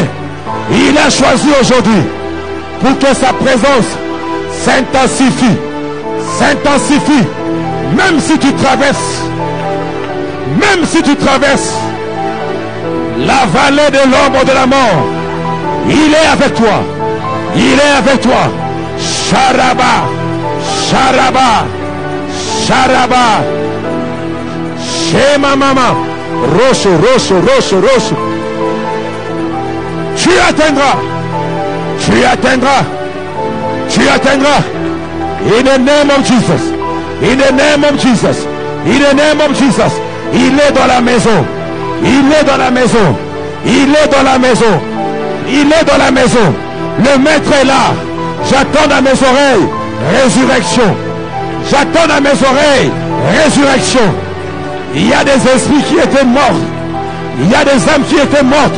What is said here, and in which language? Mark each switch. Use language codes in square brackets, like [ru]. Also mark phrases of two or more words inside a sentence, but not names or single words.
[fr] Il a choisi aujourd'hui pour que sa présence s'intensifie. S'intensifie. Même si tu traverses. Même si tu traverses la vallée de l'ombre de la mort, il est avec toi. Il est avec toi. Sharaba. Sharaba. Sharaba. Shema mama. Rosso, rosso, rosso, rosso. Tu atteindras. Tu atteindras. Tu atteindras. [en] In the name of Jesus. In the name of Jesus. In the name of Jesus. [fr] Il est dans la maison. Il est dans la maison. Il est dans la maison. Il est dans la maison. Le maître est là. J'attends dans mes oreilles résurrection. J'attends dans mes oreilles résurrection. Il y a des esprits qui étaient morts. Il y a des âmes qui étaient mortes.